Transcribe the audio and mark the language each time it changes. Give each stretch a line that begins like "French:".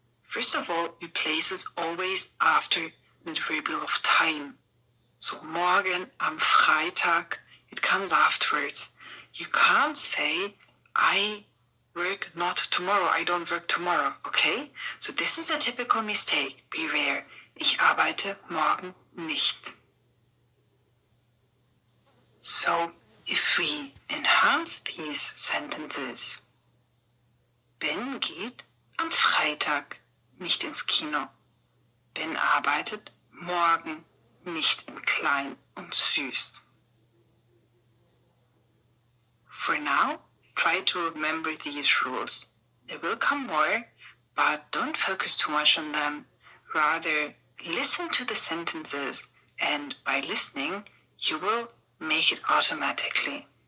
English: First of all, we place it always after the variable of time. So morgen am Freitag, it comes afterwards. You can't say, I work not tomorrow, I don't work tomorrow, okay? So this is a typical mistake. Beware.
German: Ich arbeite morgen nicht.
English: So if we enhance these sentences,
German: Ben geht am Freitag nicht ins Kino. Ben arbeitet morgen nicht in klein und süß.
English: For now, try to remember these rules. There will come more, but don't focus too much on them. Rather, listen to the sentences, and by listening, you will make it automatically.